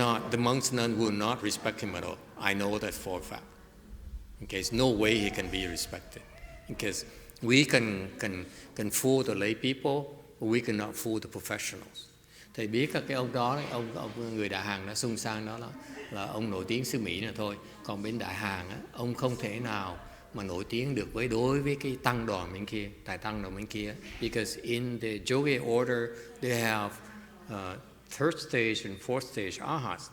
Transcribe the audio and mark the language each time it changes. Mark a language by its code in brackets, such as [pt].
[en] The monks and nuns will not respect him at all. I know that for a fact. Okay, there's no way he can be respected. Because we can fool the lay people, but we cannot fool the professionals. [vi] Thầy biết cái ông đó, ông người Đại Hàn đó, Sung San đó là ông nổi tiếng xứ Mỹ nữa thôi. Còn bên Đại Hàn á, ông không thể nào mà nổi tiếng được đối với cái tăng đoàn bên kia, tài tăng đoàn bên kia. [en] Because in the Jogye order they have third stage and fourth stage Arhats.